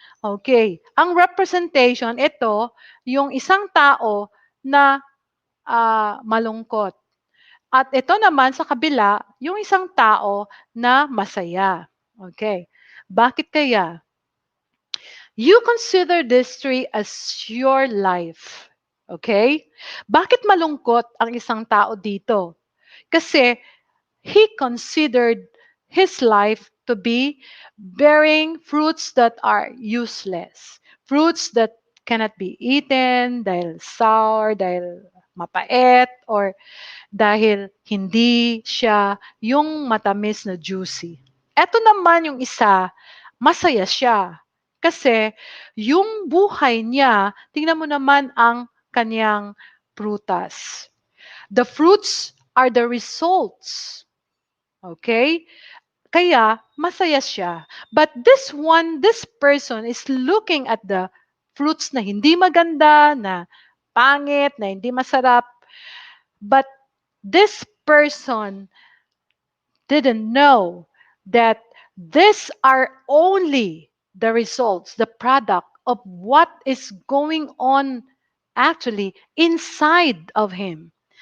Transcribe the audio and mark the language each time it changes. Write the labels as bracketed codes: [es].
[tl] Okay, ang representation, ito, yung isang tao na malungkot. At ito naman sa kabila, yung isang tao na masaya. Okay, bakit kaya? [en] You consider this tree as your life. Okay? [tl] Bakit malungkot ang isang tao dito? [en] Kasi he considered his life to be bearing fruits that are useless. Fruits that cannot be eaten [tl] dahil sour, dahil mapait, or dahil hindi siya yung matamis na juicy. Eto naman yung isa, masaya siya. Kasi yung buhay niya, tingnan mo naman ang kanyang prutas. [en] The fruits are the results. [tl] Okay? Kaya masaya siya. [en] But this person is looking at the fruits [tl] na hindi maganda, na pangit, na hindi masarap. [en] But this person didn't know that these are only the results, the product of what is going on actually inside of him.